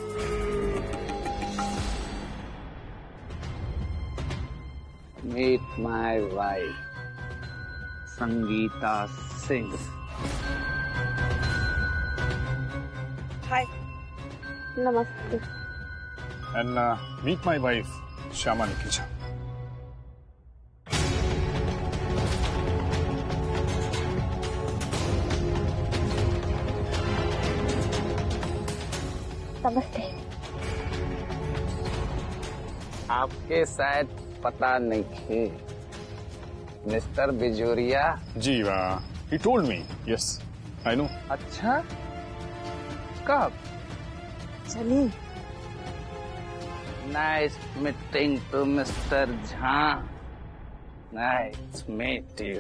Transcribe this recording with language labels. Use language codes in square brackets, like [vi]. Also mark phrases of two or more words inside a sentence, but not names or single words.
[en] meet my wife संगीता सिंह। [hi] हाय, नमस्ते। [en] and meet my wife श्यामा निकीचा। [hi] नमस्ते। आपके शायद पता नहीं थे मिस्टर बिजोरिया। जी वाह, [en] he told me, yes, I know. [hi] अच्छा, कब? चलिए। [en] nice meeting to Mister झा। nice meet you.